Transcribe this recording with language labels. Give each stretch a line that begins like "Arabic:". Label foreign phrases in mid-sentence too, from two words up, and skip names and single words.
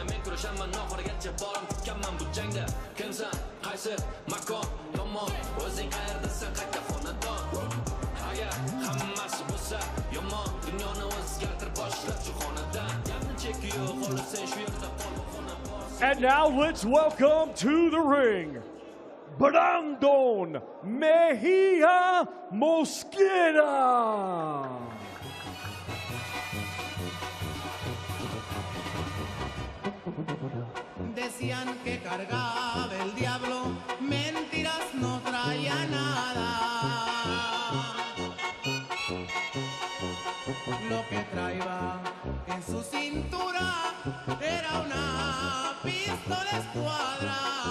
Uzbek: Men kurashaman oxirigacha borim tikkanman bu jangda. Kimsan, qaysi makon, tomon, o'zing qayerdasan, qayta xonadon. Agar hammasi bo'lsa yomon, dunyoni o'zgartirib boshlab shu xonadan. Gapni cheki yo'q, xohlasang shu yerda qol.
English: And now let's welcome to the ring, Brandon Mejia Mosqueda.
Spanish: Decían que cargaba el diablo, mentiras no traía nada. Lo que traía en su cintura era una pistola escuadra.